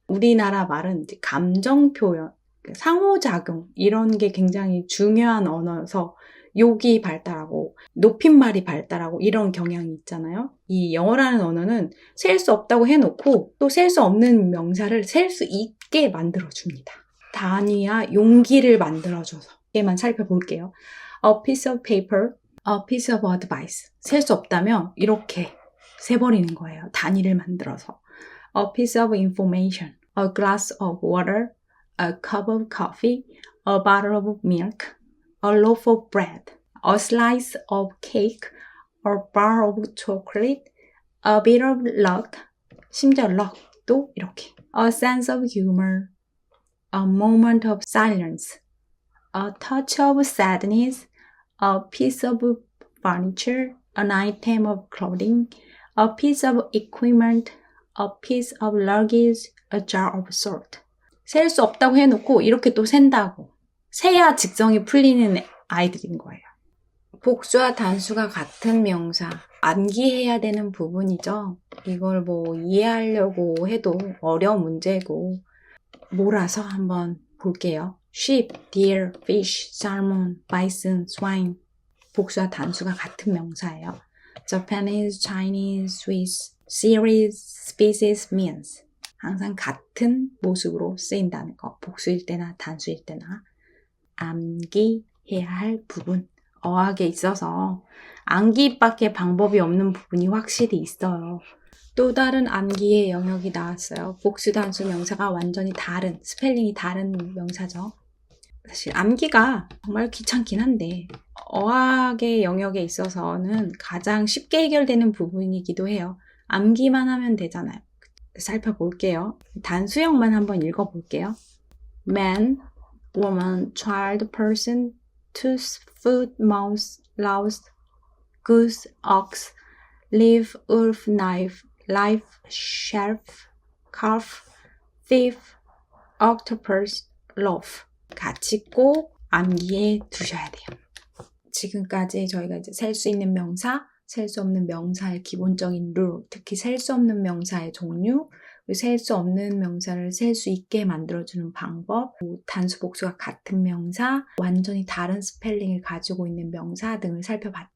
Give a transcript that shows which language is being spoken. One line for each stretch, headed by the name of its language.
Korean: 우리나라 말은 이제 감정 표현, 상호작용 이런 게 굉장히 중요한 언어여서 욕이 발달하고 높임말이 발달하고 이런 경향이 있잖아요. 이 영어라는 언어는 셀 수 없다고 해놓고 또 셀 수 없는 명사를 셀 수 있게 만들어줍니다. 단위와 용기를 만들어줘서 얘만 살펴볼게요.
English: A piece of paper, a piece of advice.
Korean: 셀 수 없다면 이렇게 세버리는 거예요. 단위를 만들어서.
English: A piece of information, a glass of water, a cup of coffee, a bottle of milk, a loaf of bread, a slice of cake, a bar of chocolate, a bit of luck,
Korean: 심지어 luck도 이렇게.
English: A sense of humor, a moment of silence, a touch of sadness, a piece of furniture, an item of clothing, a piece of equipment, a piece of luggage, a jar of salt.
Korean: 셀 수 없다고 해놓고 이렇게 또 센다고. 세야 직성이 풀리는 아이들인 거예요. 복수와 단수가 같은 명사. 암기해야 되는 부분이죠. 이걸 뭐 이해하려고 해도 어려운 문제고. 몰아서 한번 볼게요.
English: sheep, deer, fish, salmon, bison, swine.
Korean: 복수와 단수가 같은 명사예요.
English: Japanese, Chinese, Swiss, series, species, means.
Korean: 항상 같은 모습으로 쓰인다는 거. 복수일 때나 단수일 때나. 암기해야 할 부분. 어학에 있어서 암기밖에 방법이 없는 부분이 확실히 있어요. 또 다른 암기의 영역이 나왔어요. 복수, 단수 명사가 완전히 다른, 스펠링이 다른 명사죠. 사실 암기가 정말 귀찮긴 한데 어학의 영역에 있어서는 가장 쉽게 해결되는 부분이기도 해요. 암기만 하면 되잖아요. 살펴볼게요. 단수형만 한번 읽어볼게요.
English: Man, woman, child, person, tooth, foot, mouse, louse, goose, ox, leaf, wolf, knife, life, shelf, calf, thief, octopus, loaf.
Korean: 같이 꼭 암기해 두셔야 돼요. 지금까지 저희가 이제 셀 수 있는 명사, 셀 수 없는 명사의 기본적인 룰, 특히 셀 수 없는 명사의 종류, 셀 수 없는 명사를 셀 수 있게 만들어주는 방법, 단수 복수가 같은 명사, 완전히 다른 스펠링을 가지고 있는 명사 등을 살펴봤죠.